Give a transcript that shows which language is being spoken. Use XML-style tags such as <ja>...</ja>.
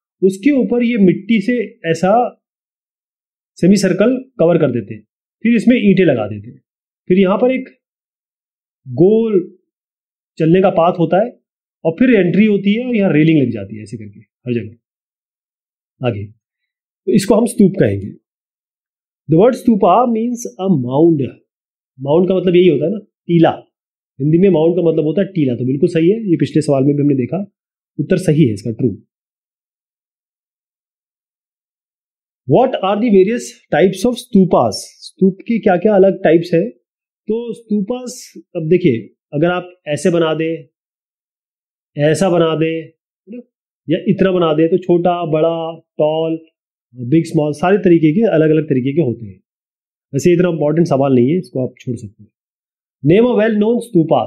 <hi>उसके ऊपर ये मिट्टी से ऐसा सेमी सर्कल कवर कर देते हैं, फिर इसमें ईंटें लगा देते हैं, फिर यहां पर एक गोल चलने का पाथ होता है और फिर एंट्री होती है और यहाँ रेलिंग लग जाती है, ऐसे करके हर जगह आगे। तो इसको हम स्तूप कहेंगे।</hi> <en>The word stupa means a mound.</en> <hi>Mound का मतलब यही होता है ना, टीला। हिंदी में माउंड का मतलब होता है टीला। तो बिल्कुल सही है, ये पिछले सवाल में भी हमने देखा, उत्तर सही है इसका, true.</hi> <en>What are the various types of stupas?</en> <hi>स्तूप की क्या क्या अलग टाइप्स है? तो स्तूपास, अब देखिए, अगर आप ऐसे बना दें, ऐसा बना दें या इतना बना दें, तो छोटा, बड़ा, टॉल, बिग, स्मॉल, सारे तरीके के अलग अलग तरीके के होते हैं। वैसे इतना इंपॉर्टेंट सवाल नहीं है, इसको आप छोड़ सकते हैं।</hi> <en>Name a well known stupa.</en>